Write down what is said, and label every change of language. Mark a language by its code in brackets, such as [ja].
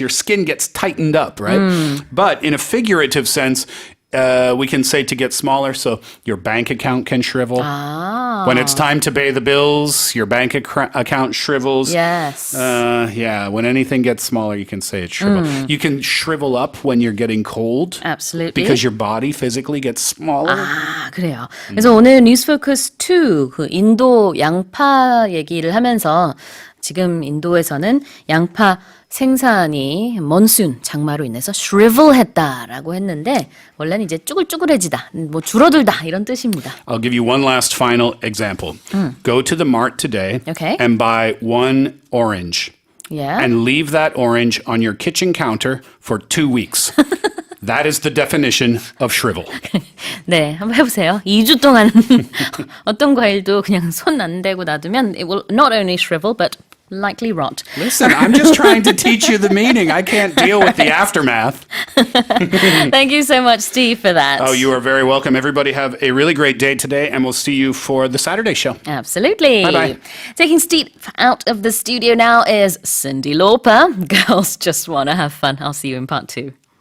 [en] Your skin gets tightened up, right? But in a figurative sense, we can say to get smaller, so your bank account can shrivel. When it's time to pay the bills, your bank account shrivels. Yes. Yeah, when anything gets smaller, you can say it's shrivel. You can shrivel up when you're getting cold. Absolutely. Because your body physically gets smaller. [ko] 그래요. 그래서 오늘 뉴스포커스 2 그 인도 양파 얘기를 하면서 지금 인도에서는 양파 생산이 monsoon 장마로 인해서 shrivel했다라고 했는데 원래는 이제 쭈글쭈글해지다, 줄어들다 이런 뜻입니다. [en] I'll give you one last final example. Go to the mart today Okay. and buy 1 orange. Yeah. And leave that orange on your kitchen counter for 2 weeks. That is the definition of shrivel. [ko] 네, 한번 해보세요. 2주 동안 어떤 과일도 그냥 손 안 대고 놔두면 [en] it will not only shrivel but likely rot. Listen, I'm just trying to teach you the meaning. I can't deal with the aftermath. Thank you so much, Steve, for that. Oh, you are very welcome. Everybody have a really great day today, and we'll see you for the Saturday show. Absolutely. Bye-bye. Taking Steve out of the studio now is Cyndi Lauper. Girls just want to have fun. I'll see you in part 2.